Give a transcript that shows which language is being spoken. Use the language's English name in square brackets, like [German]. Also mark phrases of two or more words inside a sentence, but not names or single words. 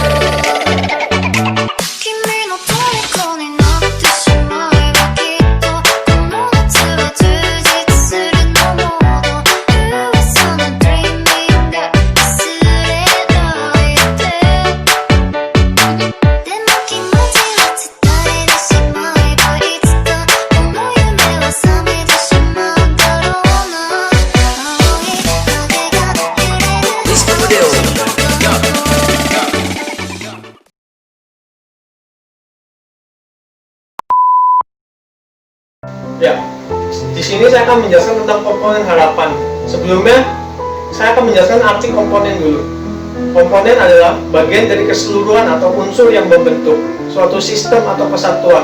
[Japanese] 君の虜になってしまえばきっとこの夏は充実するのモード噂のドリーミング忘れないででも気持ちは伝えてしまえばいつかこの夢は覚めてしまうだろうな青い影が揺れるディスコビデオ。 [Indonesian] Ya, di sini saya akan menjelaskan tentang komponen harapan. Sebelumnya, saya akan menjelaskan arti komponen dulu. Komponen adalah bagian dari keseluruhan atau unsur yang membentuk suatu sistem atau kesatuan.